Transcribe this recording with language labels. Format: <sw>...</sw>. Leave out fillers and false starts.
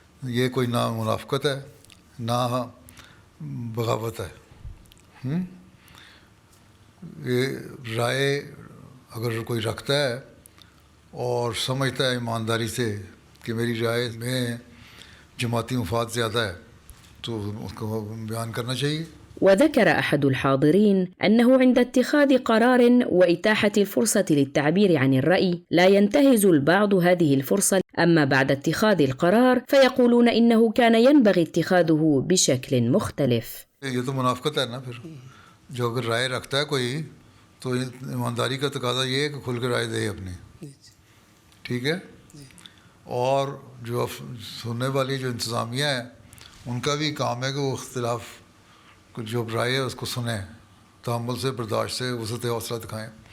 <ur>یہ کوئی نہ منافقت ہے نہ بغاوت ہے. یہ رائے اگر کوئی رکھتا ہے اور سمجھتا ہے ایمانداری سے کہ میری رائے میں جماعتی مفاد زیادہ ہے, تو اس کو بیان کرنا چاہیے.</ur> <ar>وذكر أحد الحاضرين أنه عند اتخاذ قرار وإتاحة الفرصة للتعبير عن الرأي لا ينتهز البعض هذه الفرصة، أما بعد اتخاذ القرار فيقولون إنه كان ينبغي اتخاذه بشكل مختلف.</ar> <ur>یہ تو منافقت ہے نا. پھر جو اگر رائے رکھتا ہے کوئی, تو ایمانداری کا تقاضا یہ ہے کہ کھل کے رائے دے اپنی. ٹھیک ہے, اور جو سننے والی جو انتظامیہ ہے ان کا بھی کام ہے کہ وہ اختلاف جو رائے ہے اس کو سنیں, تحمل سے, برداشت سے, وسعت حوصلہ دکھائیں.</ur>